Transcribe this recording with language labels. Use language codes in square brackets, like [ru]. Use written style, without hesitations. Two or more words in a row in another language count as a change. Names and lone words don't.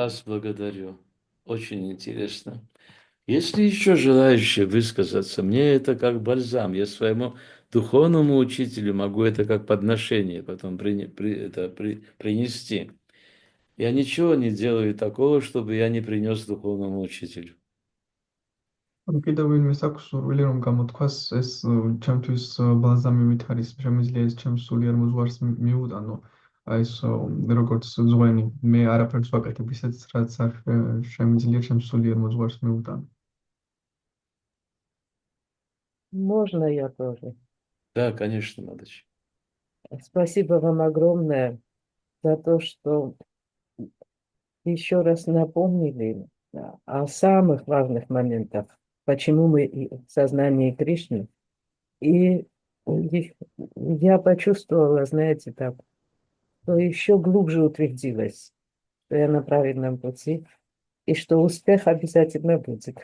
[ru] вас благодарю. Очень интересно. Есть ли еще желающие высказаться? Мне это как бальзам. Я своему духовному учителю могу это как подношение потом принести. Я ничего не делаю такого, чтобы я не принес духовному учителю. [ka] რომ კიდევ ვინმე აქვს სურვილი რომ გამოთქვას ეს ჩემთვის ბალზამივით არის შემიძლია ეს ჩემს სულიერ მოძღვარს მიუტანო აი ეს როგორც ძღვენი მე არაფერს ვაკეთებ ისეთ რაც არ შემიძლია ჩემს სულიერ მოძღვარს მიუტანო. [ru] Можно я тоже? Да, конечно, Мадыч. Спасибо вам огромное за то, что еще раз напомнили Да. А в самых важных моментах, почему мы в сознании Кришны, и я почувствовала, знаете, так, что еще глубже утвердилась, что я на правильном пути, и что успех обязательно будет.